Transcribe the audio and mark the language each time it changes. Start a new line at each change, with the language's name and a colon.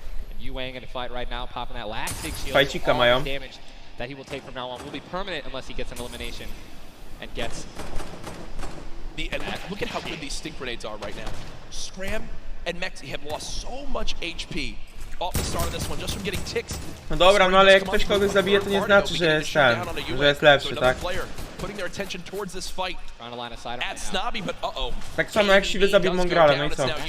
English: And Yuang in a fight right now, popping that last big shield. All the damage that he will take from now on will be permanent unless he gets an elimination. and gets. And look at how good these stink grenades are right now. Scram and Mexi have lost so much HP off the start of this one just from getting ticks.
Polish: No dobra, no ale jak ktoś kogoś zabije, to nie znaczy, że jest ten, że jest lepszy, tak?
English: Putting their attention towards this fight at Snobby, but
Polish: Tak samo jak siwy zabił Mongrala, no i co?